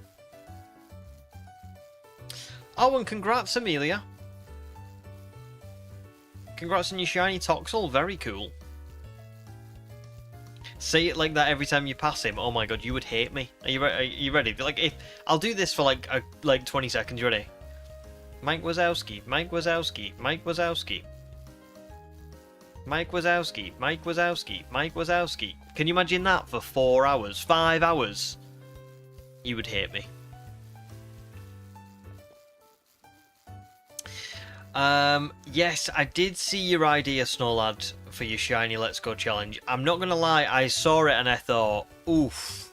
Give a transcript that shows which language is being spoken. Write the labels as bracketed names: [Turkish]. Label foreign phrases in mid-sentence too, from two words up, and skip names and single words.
[English] Oh, and congrats, Amelia. Congrats on your shiny Toxel. Very cool. Say it like that every time you pass him. Oh my god, you would hate me. Are you ready? Like, if I'll do this for like 20 seconds. You ready? Mike Wazowski. Mike Wazowski. Mike Wazowski. Mike Wazowski. Mike Wazowski. Mike Wazowski. Can you imagine that for 4 hours? 5 hours? You would hate me. Yes, I did see your idea, Snowlad, for your shiny Let's Go challenge. I'm not gonna lie, I saw it and I thought, oof.